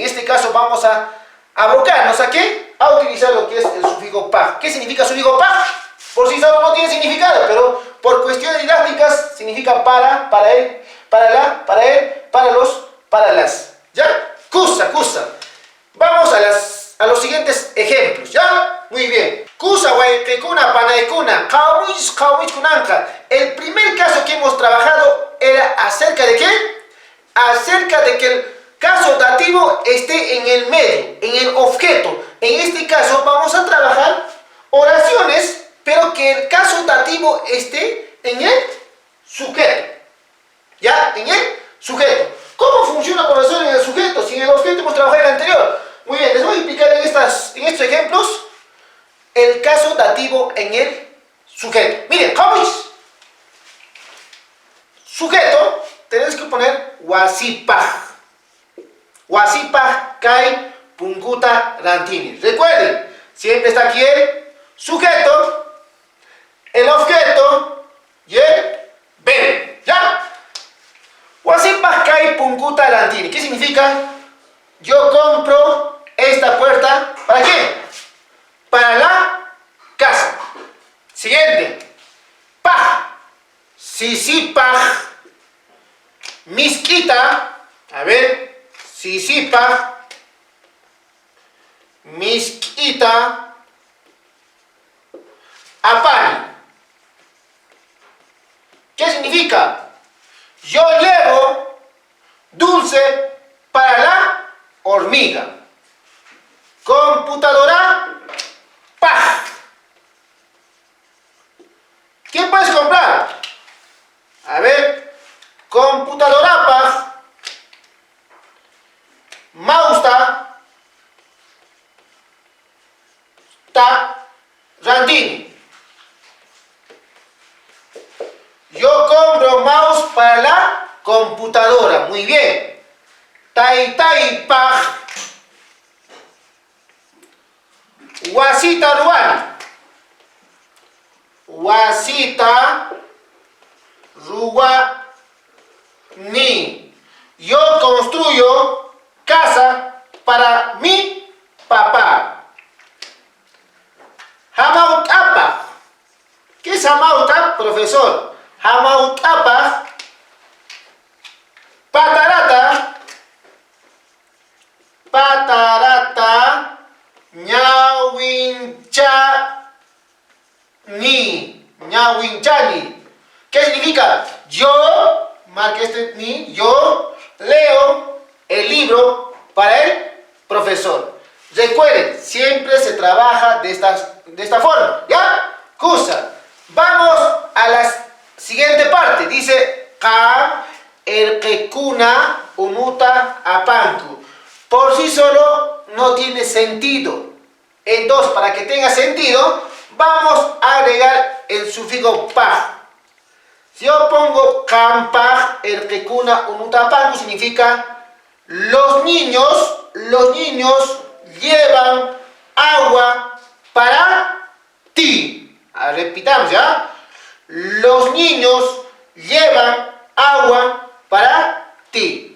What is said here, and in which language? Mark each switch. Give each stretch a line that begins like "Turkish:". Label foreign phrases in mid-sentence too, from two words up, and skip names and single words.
Spanish: En este caso vamos a abocarnos a ¿qué? A utilizar lo que es el sufijo pa. ¿Qué significa sufijo pa? Por sí solo no tiene significado, pero por cuestiones didácticas significa para él, para la, para él, para los, para las.
Quechua: ¿Ya? Cusa, cusa.
Spanish: Vamos a los siguientes ejemplos. ¿Ya? Muy bien.
Quechua: Cusa, guayquecuna, panaicuna, kawich, kawich, kunanka.
Spanish: El primer caso que hemos trabajado era acerca de ¿qué? Acerca de que el caso dativo esté en el medio, en el objeto. En este caso vamos a trabajar oraciones, pero que el caso dativo esté en el sujeto. ¿Ya? En el sujeto. ¿Cómo funciona la oración en el sujeto? Si en el objeto hemos trabajado en el anterior. Muy bien, les voy a explicar en estos ejemplos el caso dativo en el sujeto. Miren, ¿cómo es? Sujeto, tenemos que poner wasipaj.
Quechua: Wasipaj kai punguta rantini.
Spanish: Recuerden, siempre está aquí el sujeto, el objeto y el verbo. ¿Ya?
Quechua: Wasipaj kai punguta rantini.
Spanish: ¿Qué significa? Yo compro esta puerta. ¿Para qué? Para la casa. Siguiente.
Quechua: Paj. Sisipaj.
Spanish: Misquita. A ver.
Quechua: Sisipaj. Misquita. Apani.
Spanish: ¿Qué significa? Yo llevo dulce para la hormiga. Computadora, paj. ¿Qué puedes comprar? A ver, computadora, paj.
Quechua: Mausta, ta, rantini.
Spanish: Yo compro mouse computadora. Muy bien.
Quechua: Taytaypaq wasita ruwani. Wasita ruwani.
Spanish: Yo construyo casa para mi papá. Hamautapaq. ¿Qué es hamautapaq, profesor?
Quechua: Hamautapaq patarata ñawinchani.
Spanish: ¿Qué significa? Yo, marque este ni, yo leo el libro para el profesor. Recuerden, siempre se trabaja de esta forma, ¿ya? Kusa. Vamos a la siguiente parte.
Quechua: Dice Ka erkekuna unuta apanku.
Spanish: Por sí solo no tiene sentido. Entonces, para que tenga sentido, vamos a agregar el sufijo paj. Si yo pongo
Quechua: kampaj erkekuna unuta apanku,
Spanish: significa los niños llevan agua para ti. Repitamos, ¿ya? Los niños llevan agua para ti.